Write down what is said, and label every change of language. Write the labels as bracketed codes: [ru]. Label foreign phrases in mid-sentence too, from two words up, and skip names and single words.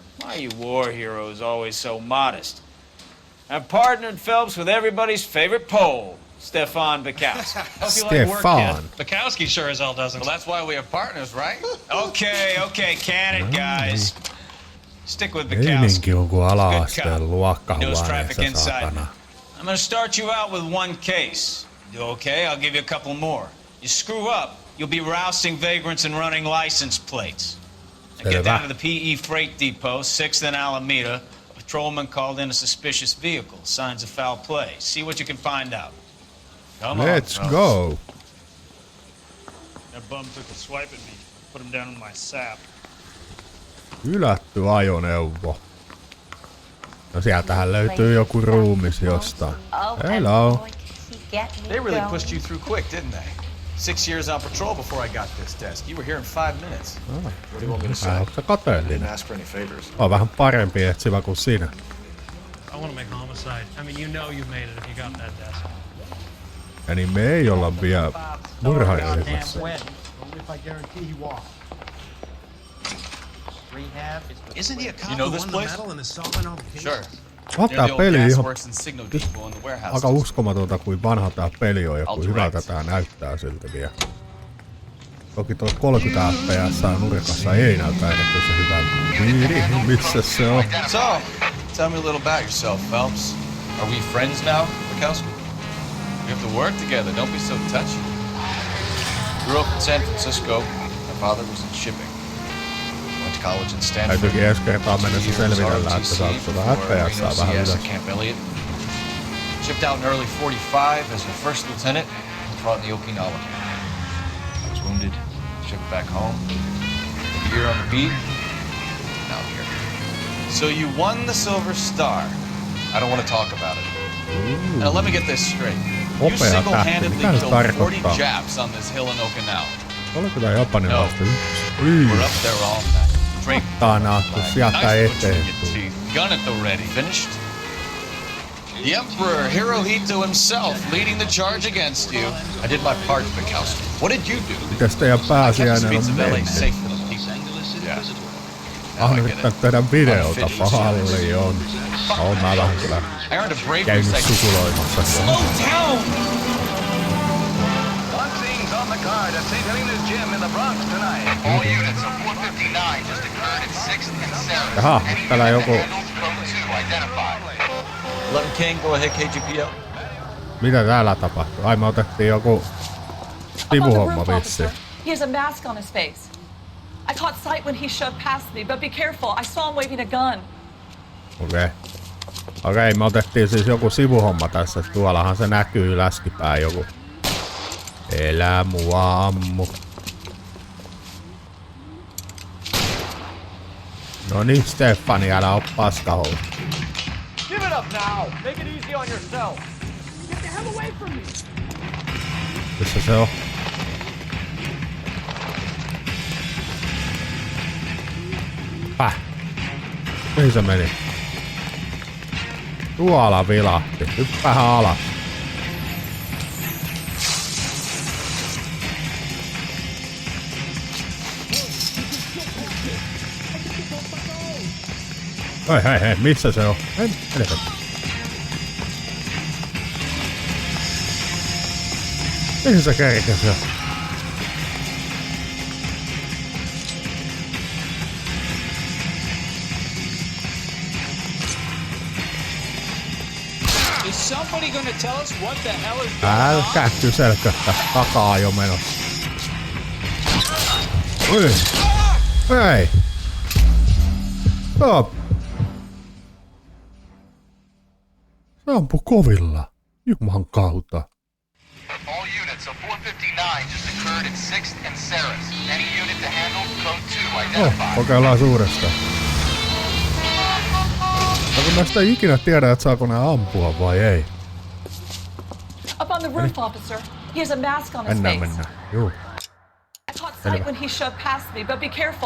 [en] Why are you war heroes always so modest? I've partnered Phelps with everybody's favorite Pole, Stefan Bukowski. Stefan. Bukowski sure as hell doesn't. Well, that's why we have partners, right? Okay, can it, guys? Stick with Bukowski. [fi] Meininki on kuin ala-asteen [en] Knows traffic [fi] luokkahuoneessa, [en] inside. [fi] saatana. [en] I'm gonna start you out with one case. You okay? I'll give you a couple more. You screw up, you'll be rousting vagrants and running license plates. Now get down to the PE freight depot, 6th and Alameda. A patrolman called in a suspicious vehicle. Signs of foul play. See what you can find out. Come Let's on, go. That bum took a swipe at me. Put him down in my sap. [fi] Hylätty ajoneuvo. No sieltähän löytyy joku ruumis jostain. [en] Hello. They really pushed you through quick, didn't they? 6 years on patrol before I got this desk. You were here in 5 minutes. What do you want me to say? [fi] Onko se kateellinen? [en] Didn't ask for any favors. [fi] On vähän parempi etsivä kuin sinä. [en] I want to make homicide. I mean, you know you made it if you got that desk. [fi] Ja niin me ei olla vielä murharyhmässä. [en] Isn't he a cop You know who this won place? the medal in assault on all the Sure. [fi] Tää peli ihan [en] Works and signal depot in the warehouse. [fi] aika uskomatonta, kuin vanha tää peli on ja [en] I'll [fi] kuin hyvältä [en] direct. [fi] tää näyttää siltä vielä. Toki tuo 30 fps nurkassa ei näytä erityisen hyvältä. Missä se on? [en] So, tell me a little about yourself, Phelps. Are we friends now, Bukowski? We have to work together. Don't be so touchy. Grew up in San Francisco. My father was in shipping. Went to college in Stanford. [fi] Täytyykin ensi kertaa mennessä selvitellä, että saako sulla FPS vähän ylös. [en] Camp Elliott. Shipped out in early 45 as a first lieutenant and fought in the Okinawa camp. I was wounded, shipped back home. A year on the beat, now here. So you won the Silver Star. I don't want to talk about it. Now let me get this straight. You [fi] Hopea tähti, [en] single-handedly [fi] mitä se [en] killed 40 [fi] tarkoittaa? [en] Japs on this hill in Okinawa. [fi] Oliko tää japanilaista yksi? [en] We're up there all night. Drink. [fi] Tää naattu sieltä [en] Nice butchering [fi] eteen. [en] your teeth. Gun at the ready. Finished? The Emperor Hirohito himself leading the charge against you. I did my part, Mikowski. What did you do? [fi] Mites teidän [en] Kept the [fi] pääsiäinen [en] streets [fi] on [en] of LA [fi] mennyt? [en] safe for the people. Yeah. [fi] Ah, nyt tehdä videota paljon. On mä vähän kyllä [en] I earned a bravery [fi] käynyt [en] section. [fi] sukuloimassa. [en] Slow down! One scene's on the card at St. Helena's Gym in the Bronx tonight. All units of 459 just occurred at 6th and Sarah. [fi] Jaha, täällä joku... [en] Code 2 identified. 11 King, go ahead, KGPO. [fi] Mitä täällä tapahtui? Ai me otettiin joku sivuhomma vissiin. [en] He has a mask on his face. I caught sight when he shoved past me, but be careful. I saw him waving a gun. [fi] Okei, me otettiin siis joku sivuhomma tässä. Tuollahan se näkyy läskipää joku. Elä mua ammu. No niin, Stefani, älä oo paskahousu. [en] Give it up now. Make it easy on yourself. Get the hell away from me. [fi] Missä se on? Mihin se meni? Tuolla vilahti. Hyppäähän alas. Hei, missä se on? Helvetti. Mihin se kerkesi jo? [en] Is somebody gonna tell us what the hell is [fi] Älkää kyselkö, takaa jo menossa. Hei! Stop! Se ampui kovilla. Juman kautta. [en] All units of 459 just occurred at 6th and Sarah. Any unit to handle code 2 identified. [fi] Kokeillaan uudestaan. No kun näistä ei ikinä tiedä, että saako nää ampua vai ei. [en] Up on the roof, officer. He has a mask on his face. [fi] Mennään. Juu. [en] I caught sight when he shoved past me, but be careful.